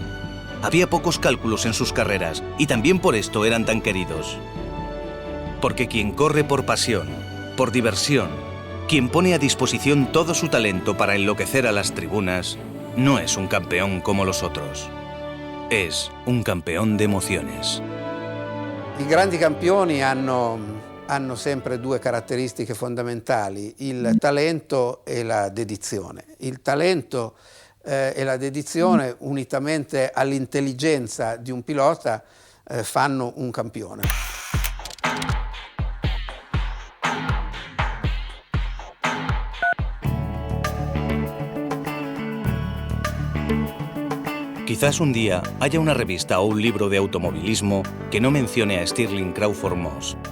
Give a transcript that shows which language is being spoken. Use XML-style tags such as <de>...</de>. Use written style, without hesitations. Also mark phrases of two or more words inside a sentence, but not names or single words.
<es>Había pocos cálculos en sus carreras y también por esto eran tan queridos. Porque quien corre por pasión, por diversión, quien pone a disposición todo su talento para enloquecer a las tribunas, no es un campeón como los otros. Es un campeón de emociones.</es> <it>I grandi campioni hanno sempre 2 caratteristiche fondamentali, il talento e la dedizione. Il talento e la dedizione, unitamente all'intelligenza di un pilota, fanno un campione.</it> <es>Quizás un día haya una revista o un libro de automovilismo que no mencione a Stirling Crawford Moss.</es>